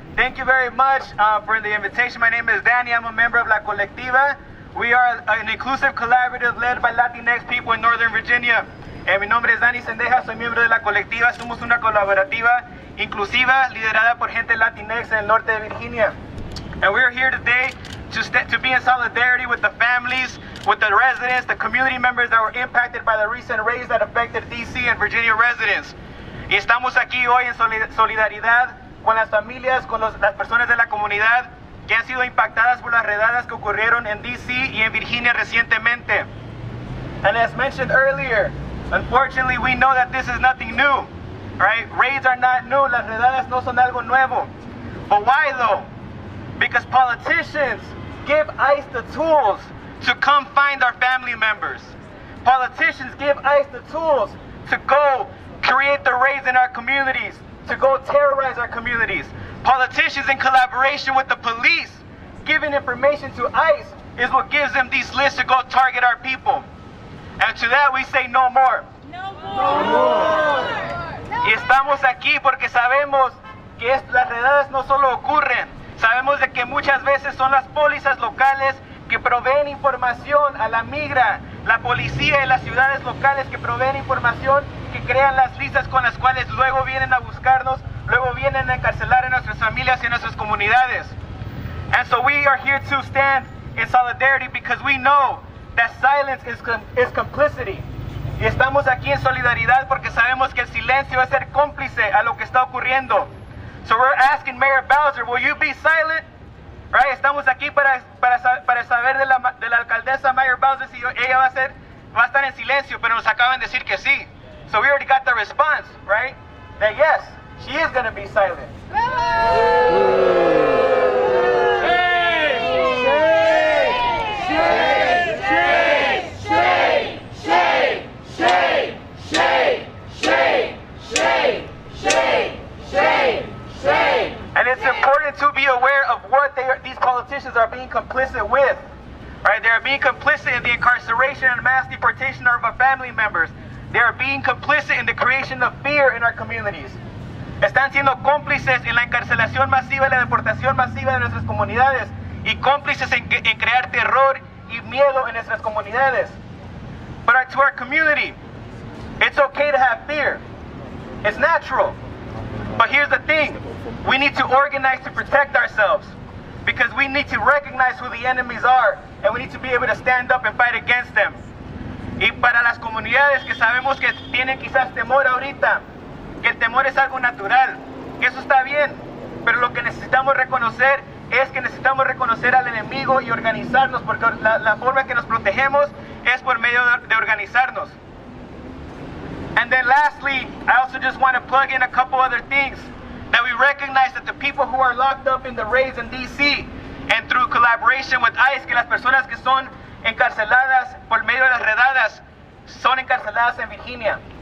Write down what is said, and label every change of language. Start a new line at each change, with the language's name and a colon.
English: Thank you very much for the invitation. My name is Danny. I'm a member of La Colectiva. We are an inclusive collaborative led by Latinx people in Northern Virginia.
Spanish: Mi nombre es Danny Sendejas. Soy miembro de La Colectiva. Somos una colaborativa inclusiva liderada por gente Latinx en el norte de Virginia.
English: And we're here today to be in solidarity with the families, with the residents, the community members that were impacted by the recent raids that affected DC and Virginia residents.
Spanish: Y estamos aquí hoy en solidaridad con las familias, con las personas de la comunidad que han sido impactadas por las redadas que ocurrieron en DC y en Virginia recientemente.
English: And as mentioned earlier, unfortunately we know that this is nothing new. Right? Raids are not new.
Spanish: Las redadas no son algo nuevo.
English: But why though? Because politicians give ICE the tools to come find our family members. Politicians give ICE the tools to go create the raids in our communities, to go terrorize our communities. Politicians in collaboration with the police giving information to ICE is what gives them these lists to go target our people. And to that we say no more. No more. No more.
Spanish: Y estamos aquí porque sabemos que las redadas no solo ocurren, sabemos de que muchas veces son las pólizas locales que proveen información a la migra, la policía y las ciudades locales que proveen información, que crean las listas con las cuales luego vienen a buscarnos, luego vienen a encarcelar a nuestras familias y a nuestras comunidades.
English: And so we are here to stand in solidarity because we know that silence is complicity.
Spanish: Y estamos aquí en solidaridad porque sabemos que el silencio es ser cómplice a lo que está ocurriendo.
English: So we're asking Mayor Bowser, will you be silent? Right?
Spanish: Estamos aquí para saber de la alcaldesa Mayor Bowser si ella va a estar en silencio, pero nos acaban de decir que sí.
English: So we already got the response, right? That yes, she is going to be silent. important to be aware of what these politicians are being complicit with. Right? They are being complicit in the incarceration and mass deportation of our family members. They are being complicit in the creation of fear in our communities.
Spanish: Están siendo cómplices en la encarcelación masiva y la deportación masiva de nuestras comunidades y cómplices en crear terror y miedo en nuestras comunidades.
English: But to our community, it's okay to have fear. It's natural. But here's the thing. We need to organize to protect ourselves because we need to recognize who the enemies are and we need to be able to stand up and fight against them.
Spanish: Y para las comunidades que sabemos que tienen quizás temor ahorita, que el temor es algo natural, que eso está bien, pero lo que necesitamos reconocer es que necesitamos reconocer al enemigo y organizarnos, porque la forma que nos protegemos es por medio de organizarnos.
English: And then lastly, I also just want to plug in a couple other things. That we recognize that the people who are locked up in the raids in DC and through collaboration with ICE,
Spanish: que las personas que son encarceladas por medio de las redadas son encarceladas en Virginia.